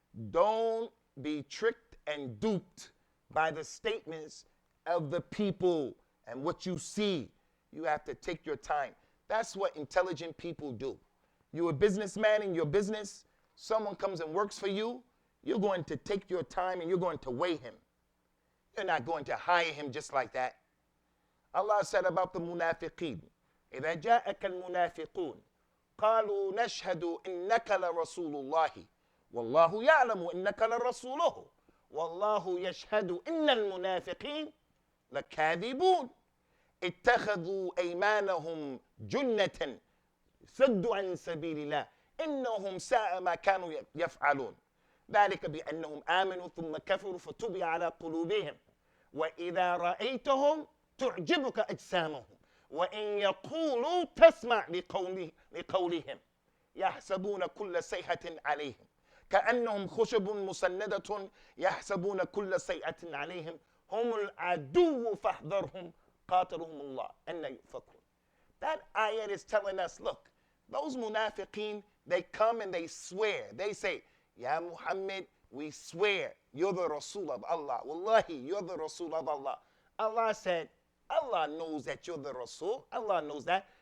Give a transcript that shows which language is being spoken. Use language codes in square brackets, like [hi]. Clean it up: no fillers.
[en] Don't be tricked and duped by the statements of the people and what you see. You have to take your time. That's what intelligent people do. You're a businessman in your business. Someone comes and works for you. You're going to take your time and you're going to weigh him. You're not going to hire him just like that. Allah said about the munafiqeen, [ar] إِذَا جَاءَكَ الْمُنَافِقُونَ قَالُوا نَشْهَدُ إِنَّكَ لَرَسُولُ اللَّهِ وَاللَّهُ يَعْلَمُ إِنَّكَ لَرَسُولُهُ وَاللَّهُ يَشْهَدُ إِنَّ الْمُنَافِقِينَ لَكَاذِبُونَ اتَّخَذُوا أَيْمَانَهُمْ جُنَّةً صَدُّوا عَنْ سَبِيلِ اللَّهِ إِنَّهُمْ سَاءَ مَا كَانُوا يَفْعَلُونَ ذلك بأنهم آمنوا ثم كفروا فتبع على قلوبهم وإذا رأيتهم تعجبك أجسامهم وإن يقولوا تسمع لقولهم يحسبون كل صيحة عليهم كأنهم خشب مسندة يحسبون كل صيحة عليهم هم العدو فاحذرهم قاتلهم الله أن يؤفكون. [en] That ayat is telling us, look, those munafiqeen, they come and they swear. They say, Ya Muhammad, we swear you're the Rasul of Allah. Wallahi, you're the Rasul of Allah. Allah said, Allah knows that you're the Rasul. Allah knows that.